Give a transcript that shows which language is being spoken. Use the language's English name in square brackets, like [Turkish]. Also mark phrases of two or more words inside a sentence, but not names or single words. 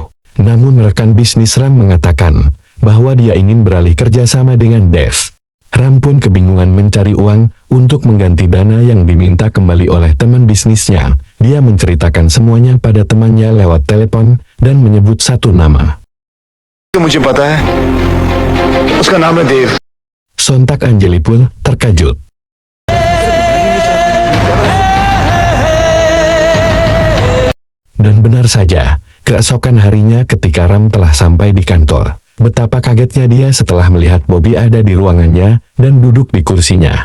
[Indonesian] Namun rekan bisnis Ram mengatakan bahwa dia ingin beralih kerjasama dengan Dev. Ram pun kebingungan mencari uang untuk mengganti dana yang diminta kembali oleh teman bisnisnya. Dia menceritakan semuanya pada temannya lewat telepon dan menyebut satu nama. [Hindi] मुझे पता है उसका नाम है देव। [Indonesian] Sontak Anjali pun terkejut. Dan benar saja, keesokan harinya ketika Ram telah sampai di kantor, betapa kagetnya dia setelah melihat Bobby ada di ruangannya dan duduk di kursinya.